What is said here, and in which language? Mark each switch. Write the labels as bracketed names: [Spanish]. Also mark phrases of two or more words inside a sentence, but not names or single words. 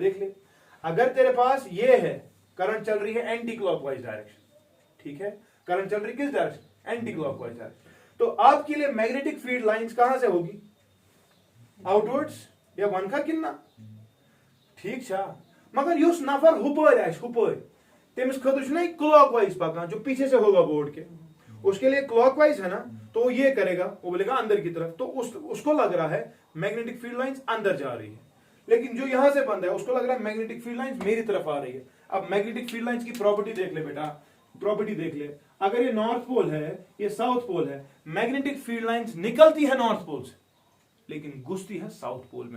[Hindi] देख ले अगर तेरे पास ये है करंट चल रही है [English] anti clockwise direction, [Hindi] ठीक है, करंट चल रही किस डायरेक्शन, [English] anti clockwise direction, [Hindi] तो आपके लिए [English] magnetic field lines [Hindi] कहां से होगी, आउटवर्ड्स या [Kashmiri] वन का किन्ना, ठीक छा। मगर युस नफर हुपर आस हुपर तेमिस खतर नहीं क्लॉकवाइज पकान [Hindi] जो पीछे से होगा बोर्ड के, उसके लिए क्लॉकवाइज है ना, तो वो ये करेगा, वो बोलेगा अंदर की तरफ, तो उसको लग रहा है [English] magnetic field lines [Hindi] अंदर जा रही है। लेकिन जो यहां से बंद है उसको लग रहा है [English] magnetic field lines [Hindi] मेरी तरफ आ रही है। अब [English] magnetic field lines [Hindi] की प्रॉपर्टी देख ले बेटा, प्रॉपर्टी देख ले, अगर ये [English] north pole [Hindi] है ये [English] south pole [Hindi] है, [English] magnetic field lines [Hindi] निकलती है [English] north pole [Hindi] से लेकिन घुसती है [English] south pole [Hindi] में।